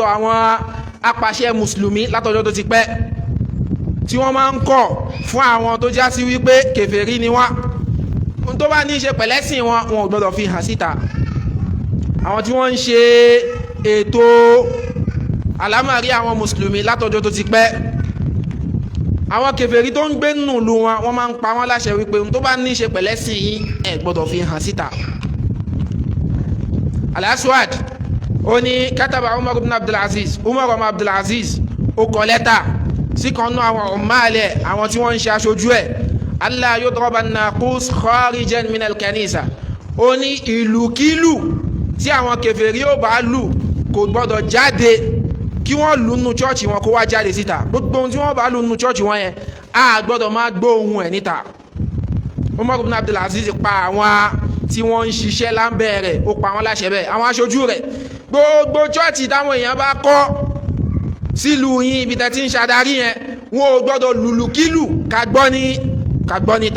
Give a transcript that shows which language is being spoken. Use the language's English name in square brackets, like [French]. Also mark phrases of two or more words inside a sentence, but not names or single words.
[Yoruba] àwọn apàṣẹ mùsùlùmí látọjọ́ tó ti pẹ́ tí wọ́n máa ń kọ̀ fún àwọn tó já sí wípé kèfèrí ni wọ́n tó bá ní í ṣe pẹ̀lẹ́sìn wọn ò gbọ́dọ̀ fi hàn síta àwọn tí wọ́n ń ṣe ètò àlámọ̀rí àwọn mùsùlùmí látọjọ́ tó ti pẹ́ àwọn kèfèrí tó ń gbé nínú ìlú wọn wọ́n máa ń pa wọ́n láṣẹ wípé tó bá ní í ṣe pẹ̀lẹ́sìn yín ẹ gbọ́dọ̀ fi hàn síta. Al-Aswad ó ní kátàbà Umar ibn Abdulaziz Umar ibn Abdulaziz ó kọ lẹ́tà sí kan nú àwọn ọ̀málẹ̀ àwọn tí wọ́n ń ṣe aṣojú ẹ̀ [Arabic] ألا يضرب الناقوس خارجا من الكنيسة [Yoruba] ó ní ìlúkílù tí àwọn kèfèrí ó bá lù kò gbọ́dọ̀ jáde kí wọ́n lù nínú chọ́ọ̀chì wọn kó wá jáde síta gbogbo ohun tí wọ́n bá lù nínú chọ́ọ̀chì wọn yẹn a gbọ́dọ̀ máa gbọ́ ohun ẹ̀ níta. Umar ibn Abdulaziz pa àwọn tí wọ́n ń ṣiṣẹ́ lábẹ́ rẹ̀ ó pa wọ́n láṣẹ bẹ́ẹ̀ àwọn aṣojú rẹ̀ gbogbo chọ́ọ̀chì táwọn èèyàn bá kọ́ sílùú yín ibi tẹ́ ti ń ṣàdarí yẹn wọn ò gbọ́dọ̀ lùlùkílù ká gbọ́ níta.